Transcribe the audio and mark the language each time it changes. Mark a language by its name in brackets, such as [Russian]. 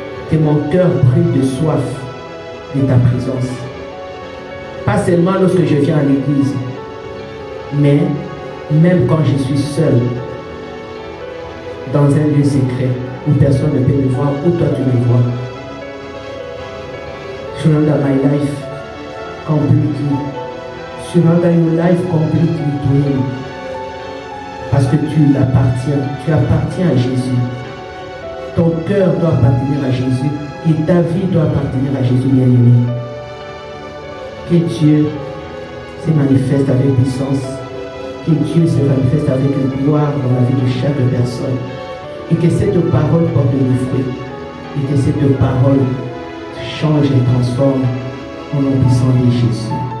[French] Que mon cœur brûle de soif de ta présence. Pas seulement lorsque je viens à l'église, mais même quand je suis seul, dans un lieu secret, où personne ne peut me voir, où toi tu me vois. [English] Surrender my life completely. Surrender your life completely to Him. [French] Parce que tu appartiens à Jésus. Ton cœur doit appartenir à Jésus et ta vie doit appartenir à Jésus, bien-aimé. Que Dieu se manifeste avec puissance, que Dieu se manifeste avec gloire dans la vie de chaque personne et que cette parole porte du fruit et que cette parole change et transforme au nom puissant de Jésus.